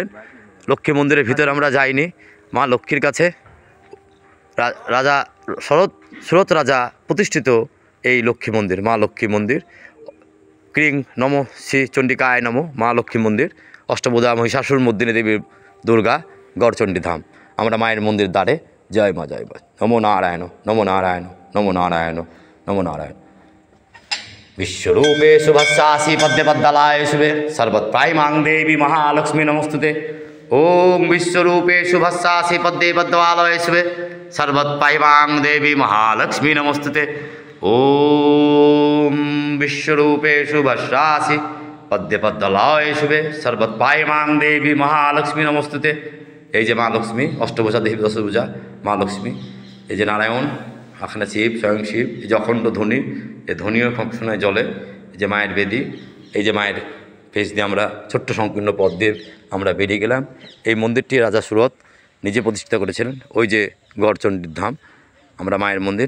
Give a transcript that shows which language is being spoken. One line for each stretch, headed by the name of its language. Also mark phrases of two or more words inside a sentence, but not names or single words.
Bangla: লক্ষ্মী মন্দিরের ভিতরে আমরা যাইনি, মা লক্ষ্মীর কাছে রাজা সুরত রাজা প্রতিষ্ঠিত এই লক্ষ্মী মন্দির, মা লক্ষ্মী মন্দির।
Sanskrit: ক্রিং নম শ্রী চণ্ডিকায় নম,
Bangla: মা লক্ষ্মী মন্দির, অষ্টভুজা মহিষাসুর মর্দিনী দেবী দুর্গা গড়চণ্ডী ধাম। আমরা মায়ের মন্দির দ্বারে। জয় মা জয় মা।
Sanskrit: নমো নারায়ণ, নমো নারায়ণ, নমো নারায়ণ, নমো নারায়ণ। विश्वरूपे शुभस्यासि पद्मे पद्दलाय शुभे सर्वत्रायमां देवी महालक्ष्मी नमस्तुते। ओम विश्वरूपे शुभस्यासि पद्मे पद्मवालय शुभे सर्वत्रायमां देवी महालक्ष्मी नमस्तुते। ओम विश्वरूपे शुभस्यासि पद्मे पद्मलाय शुभे सर्वत्रायमां देवी महालक्ष्मी नमस्तुते।
Bangla: এই যে মা লক্ষ্মী, অষ্টভুজা দেবী, দশভুজা মা লক্ষ্মী। এই যে নারায়ণ, এখানে শিব, স্বয়ং শিব। এই যে অখণ্ড ধ্বনি, এই ধ্বনিও সবসময় জলে। এই যে মায়ের বেদি, এই যে মায়ের ফেস দিয়ে আমরা ছোট্ট সংকীর্ণ পথ দিয়ে আমরা বেরিয়ে গেলাম। এই মন্দিরটি রাজা সুরত নিজে প্রতিষ্ঠা করেছিলেন। ওই যে গড়চণ্ডীর ধাম, আমরা মায়ের মন্দির।